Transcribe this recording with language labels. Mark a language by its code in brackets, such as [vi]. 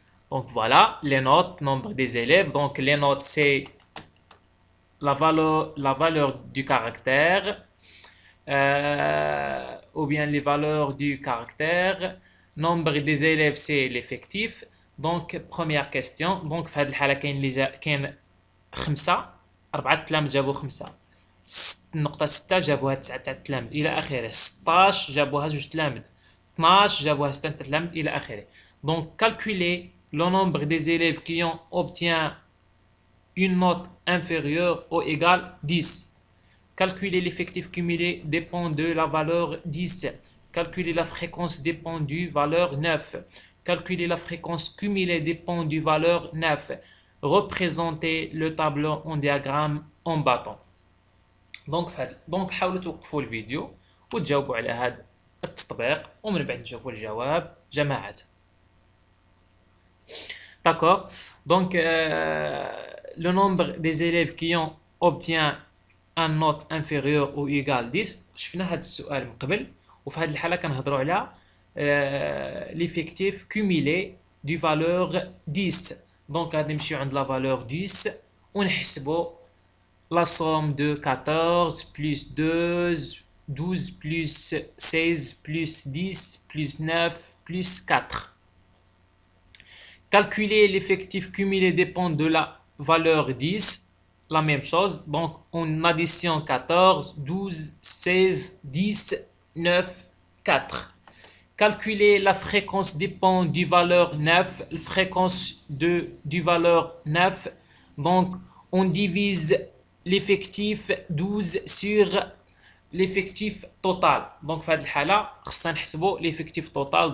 [fr] Donc voilà, les notes, nombre des élèves. Donc les notes, c'est la valeur du caractère, ou bien les valeurs du caractère, nombre des élèves c'est l'effectif. Donc première question. [ar] Donc في هذه الحالة كاين 5 4 التلاميذ جابوا 5. النقطة 6 جابوها 9 تاع التلاميذ إلى آخره. 16 جابوها 2 تلاميذ. 12 جابوها 6 تلاميذ إلى آخره. [fr] Donc calculer le nombre des élèves qui ont obtient une note inférieure ou égale 10. Calculer l'effectif cumulé dépend de la valeur 10. Calculer la fréquence dépend du valeur 9. Calculer la fréquence cumulée dépend du valeur 9. Représenter le tableau en diagramme en bâton. [ar] دونك حاولوا توقفوا الفيديو وتجاوبوا على هذا التطبيق ومن بعد نشوفوا الجواب جماعة. [fr] D'accord. Donc le nombre des élèves qui ont obtient un note inférieure ou égale 10. [ar] شفنا هذا السؤال من قبل وفي هذه الحالة كنهضروا على [fr] l'effectif cumulé du valeur 10. Donc [ar] غادي نمشيو عند [fr] la valeur 10 [ar] ونحسبوا [fr] la somme de 14 plus 12 plus 16 plus 10 plus 9 plus 4. Calculer l'effectif cumulé dépend de la valeur 10. La même chose. Donc, on addition 14, 12, 16, 10, 9, 4. Calculer la fréquence dépend du valeur 9. La fréquence du valeur 9. Donc, on divise l'effectif 12 sur l'effectif total. [ar] Donc, في هذه الحالة خصنا نحسبوا [fr] l'effectif total.